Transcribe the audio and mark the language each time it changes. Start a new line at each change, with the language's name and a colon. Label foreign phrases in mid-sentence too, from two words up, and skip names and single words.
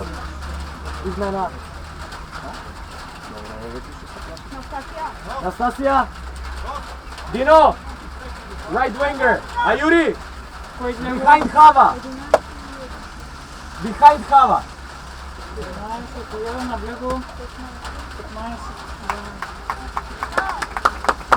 Serbian: Izmena. Nastasija. Dino.
English: Right winger. Ayuri. Behind Hava. Behind Hava.
Polish: 15, na brzegu. 15.